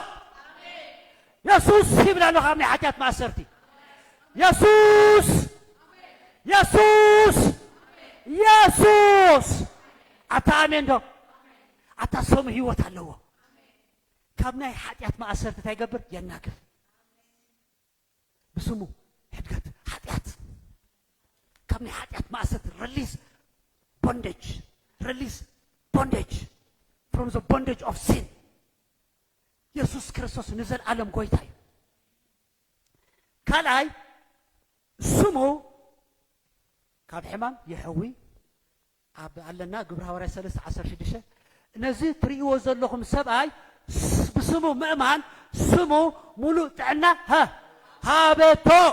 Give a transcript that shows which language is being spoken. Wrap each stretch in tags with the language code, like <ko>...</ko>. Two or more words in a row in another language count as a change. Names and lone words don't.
<ti>ኢየሱስ ይብል ኣሎ ካብ ናይ ኃጢአት ማእሰርቲ ኢየሱስ ኣታ ኣሜን ዶ ኣታ ስሙ ህይወት ኣለዎ ካብ ናይ ኃጢአት ማእሰርቲ እንታይ ይገብር የናግፍ ብስሙ ሕድገት ኃጢአት ካብ ናይ ኃጢአት ማእሰርቲ</ti> <en>release bondage from the bondage of sin</en> <ti>ኢየሱስ ክርስቶስ ንዘለዓለም ጎይታ እዩ ካልኣይ ስሙ ካብ ሕማም ይሕዊ ኣብ ኣለና ግብረ ሐዋርያት 3:16 ነዚ ትርእይዎ ዘለኹም ሰብኣይ ብስሙ ምእማን ስሙ ሙሉእ ጥዕና ሃበቶ</ti>